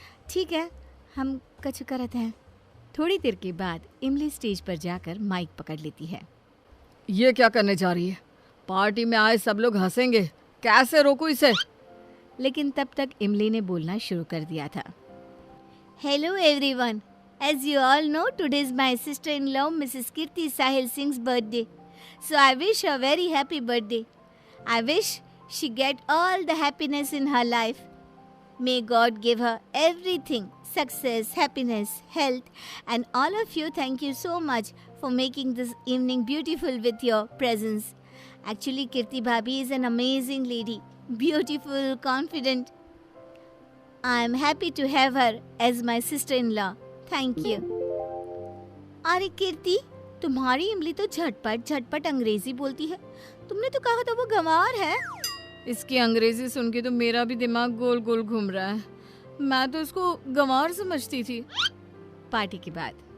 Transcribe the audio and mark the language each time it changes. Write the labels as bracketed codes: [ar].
[hi] ठीक है, हम कुछ करते हैं। थोड़ी देर के बाद इमली स्टेज पर जाकर माइक पकड़ लेती है। ये क्या करने जा रही है? पार्टी में आए सब लोग हंसेंगे, कैसे रोकूं इसे? लेकिन तब तक इमली ने बोलना शुरू कर दिया था। [en] Hello everyone, as you all know, today is my sister-in-law Mrs. Kirti Sahil Singh's birthday. So I wish her very happy birthday. I wish she get all the happiness in her life. May God give her everything, success, happiness, health, and all of you thank you so much for making this evening beautiful with your presence. Actually, Kirti Bhabhi is an amazing lady, beautiful, confident. I am happy to have her as my sister-in-law. Thank you. [hi] अरे कीर्ति, तुम्हारी इमली तो झटपट झटपट अंग्रेजी बोलती है। तुमने तो कहा था वो गंवार है। इसकी अंग्रेजी सुन के तो मेरा भी दिमाग गोल गोल घूम रहा है। मैं तो इसको गंवार समझती थी। पार्टी के बाद,